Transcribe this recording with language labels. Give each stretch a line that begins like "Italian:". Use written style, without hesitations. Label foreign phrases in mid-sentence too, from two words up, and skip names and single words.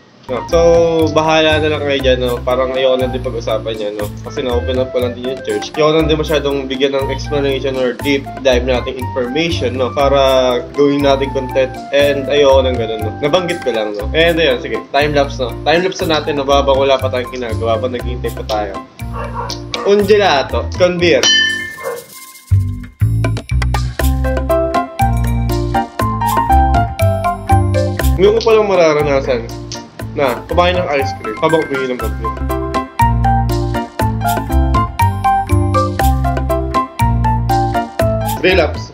Filipino: So, bahala na lang kayo dyan, no? Parang ayoko na din pag-usapan yan, no? Kasi na-open up ko lang din yung church. Ayoko na din masyadong bigyan ng
English: explanation or deep dive
Filipino: nating information, no? Para gawin natin content. And ayoko nang ganun, no? Nabanggit ko lang, no? And ayun, sige, time-lapse, no? Time-lapse na natin, no? Babang wala pa tayong ginagawa, habang naghihintay pa tayo.
Italian: Un gelato con beer.
Filipino: Ngayon ko palang mararanasan na kumain ng ice cream habang umiinom ng beer.
English: Relapse.